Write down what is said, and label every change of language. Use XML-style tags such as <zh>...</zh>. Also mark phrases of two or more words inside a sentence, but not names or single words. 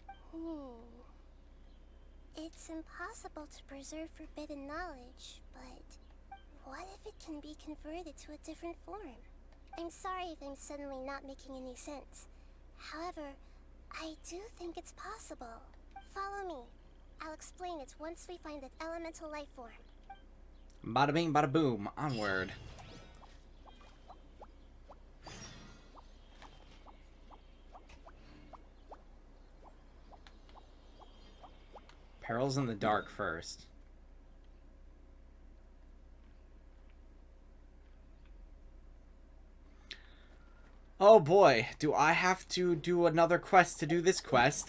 <en>It's impossible to preserve forbidden knowledge, but what if it can be converted to a different form? I'm sorry if I'm suddenly not making any sense. However, I do think it's possible. Follow me. I'll explain it once we find that elemental life form. Bada bing, bada boom. Onward. Perils in the dark first. Oh boy, do I have to do another quest to do this quest?</en>